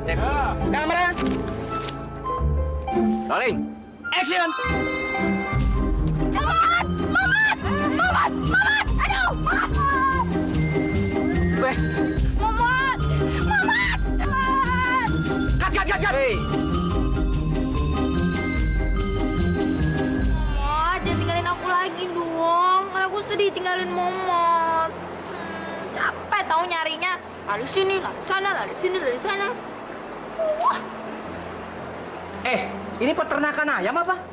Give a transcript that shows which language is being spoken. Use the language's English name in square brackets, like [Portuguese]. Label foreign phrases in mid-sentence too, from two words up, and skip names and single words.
[Indonesian] Kamera. Rolling. Action. Mot! Mot! Mot! Mot! Aduh! Mot! Gue. Mot! Mot! Mot! Cut. Mot, jangan tinggalin aku lagi dong. Karena aku sedih tinggalin Momot. Capek tahu nyarinya. Lari sini, lari sana, lari sini, lari sana. Wah, Ini peternakan ayam apa?